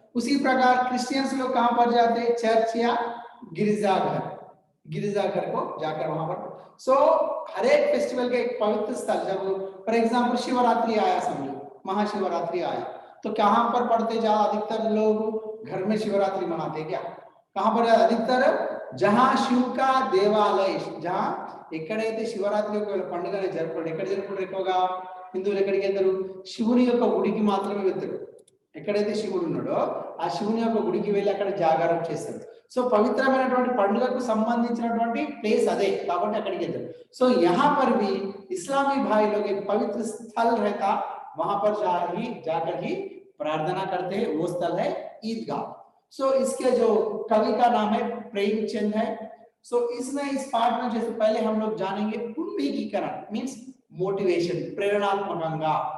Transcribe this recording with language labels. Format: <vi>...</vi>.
<hi>उसी प्रकार क्रिश्चियंस लोग कहां पर जाते हैं? चर्च या गिरजाघर को जाकर वहां पर। हर एक फेस्टिवल का एक पवित्र स्थल, जब फॉर एग्जांपल शिवरात्रि आया, समझो महाशिवरात्रि आया, तो कहां पर पढ़ते जा? अधिकतर लोग घर में शिवरात्रि मनाते क्या? कहां पर? अधिकतर जहां शिव का देवालय, जहां</hi> <te>ఎక్కడైతే శివరాత్రి యొక్క పండుగని జరుపుకుంటారు, ఎక్కడ జరుపుకుంటారు? ఎక్కువగా హిందువులు ఎక్కడికి వెళ్తారు? శివుని యొక్క గుడికి మాత్రమే వెళ్తారు। ఎక్కడైతే శివుడు ఉన్నాడో ఆ శివుని యొక్క గుడికి వెళ్ళి అక్కడ జాగారం చేస్తారు। పవిత్రమైనటువంటి పండుగకు సంబంధించినటువంటి ప్లేస్ అదే కాబట్టి అక్కడికి వెళ్తారు।</te> <hi>यहाँ पर भी इस्लामी भाई लोग एक पवित्र स्थल रहता, वहां पर जाकर ही प्रार्थना करते हैं, वो स्थल है ईदगाह। इसके जो कवि का नाम है प्रेमचंद है। इसमें इस पाठ में जैसे पहले हम लोग जानेंगे उन्मीकीकरण मीन्स मोटिवेशन, प्रेरणात्मकंगा।</hi>